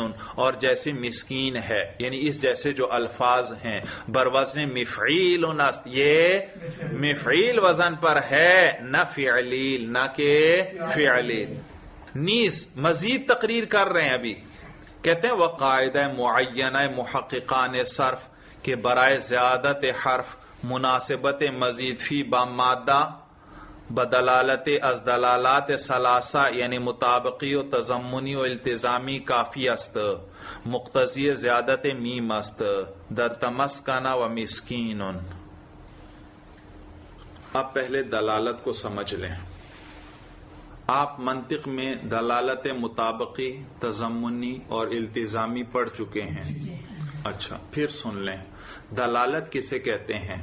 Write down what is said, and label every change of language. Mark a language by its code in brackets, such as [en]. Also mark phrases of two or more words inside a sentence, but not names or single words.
[ur] اور جیسے مسکین ہے یعنی اس جیسے جو الفاظ ہیں بروزن مفعیل است، یہ مفعیل وزن پر ہے نہ فعلیل، نہ کہ فعلیل. نیز مزید تقریر کر رہے ہیں ابھی. [fa] کہتے ہیں وہ قاعدہ معینہ محققان صرف کے برائے زیادت حرف مناسبت مزید فی با مادہ بدلالت از دلالات ثلاثہ یعنی مطابقی و تضمنی و التزامی کافی است مقتضی زیادت میم است در تمسکنہ و مسکین. [ur] اب پہلے دلالت کو سمجھ لیں. آپ منطق میں دلالت مطابقی، تضمنی اور التزامی پڑھ چکے ہیں. اچھا پھر سن لیں دلالت کسے کہتے ہیں.